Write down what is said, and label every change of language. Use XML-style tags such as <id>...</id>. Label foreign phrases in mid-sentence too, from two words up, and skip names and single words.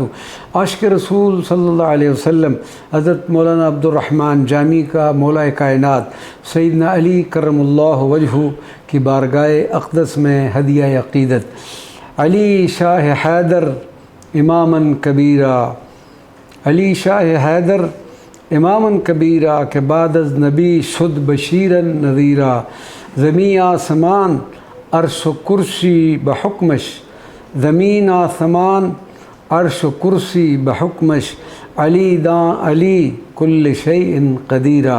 <ur>عاشق رسول صلی اللہ علیہ وسلم حضرت مولانا عبدالرحمن جامی کا مولا کائنات سیدنا علی کرم اللہ وجہہ کی بارگاہ اقدس میں ہدیہ عقیدت۔</ur> <fa>علی شاہ حیدر اماماً کبیرہ، علی شاہ حیدر اماماً کبیرہ کہ بعد از نبی شد بشیراً نذیرہ۔ زمین آسمان عرش و کرسی بحکمش، زمین آسمان عرش و کرسی بحکمش، علی داں</fa> <ar>علی کل شیء قدیرہ۔</ar>